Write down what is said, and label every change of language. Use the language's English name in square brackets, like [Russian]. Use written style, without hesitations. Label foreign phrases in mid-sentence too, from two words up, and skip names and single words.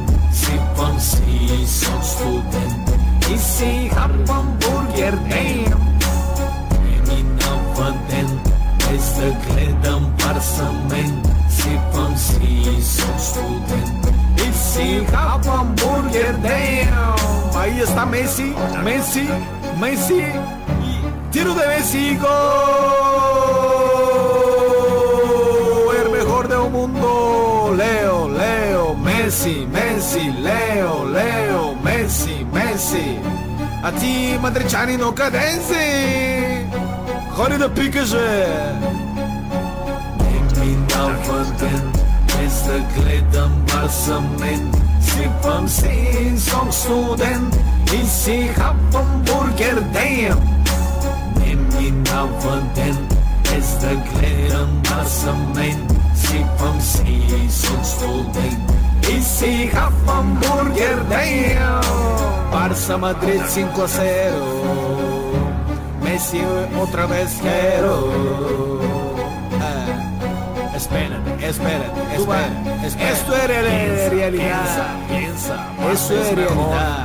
[Bulgarian] Сипвам си сок студент и си хапвам бургер дем. Не минава ден без да гледам Барса мен. Сипвам си сок студент и си хапвам бургер дем. [Spanish] Ahí está Messi, Messi, Messi, tiro de Messi, gol, el mejor del mundo. Leo, Leo, Messi, Messi, Leo, Leo, Messi, Messi. [Bulgarian] А ти, мадричанино, къде си? Ходи да пикаш, бе! Не минава ден без да гледам Барса мен. Сипвам си сок студент и си хапвам бургер дем. Не минава ден без да гледам Барса мен. Сипвам си сок студент и си хапвам бургер дем. [Spanish] Barça Madrid 5-0. Messi otra vez quiero. Espérate, espérate, espérate. Esto es realidad. Piensa, eso es realidad.